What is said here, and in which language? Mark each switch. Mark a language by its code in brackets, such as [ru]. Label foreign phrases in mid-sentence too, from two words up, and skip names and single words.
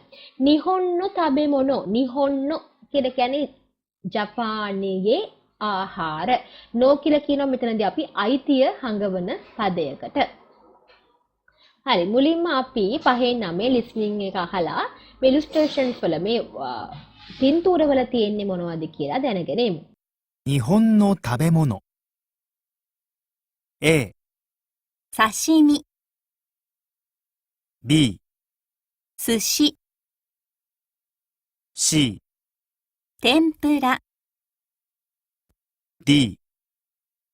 [ja] 日本の食べ物. [si] නිහොන්න කියලා කියන්නේ ජපානයේ ආහාර. නෝ කියලා කියනවා මෙතනදී අපි අයිතිය හංගවන පදයකට. හරි මුලින්ම අපි 5-9 ලිස්නින් එක අහලා මේ ඉලුස්ට්‍රේෂන්ස් වල මේ පින්තූර වල තියෙන්නේ මොනවද කියලා දැනගෙන එමු. [ja] 日本の食べ物 A、刺身、 B、寿司、 C、天ぷら、 D、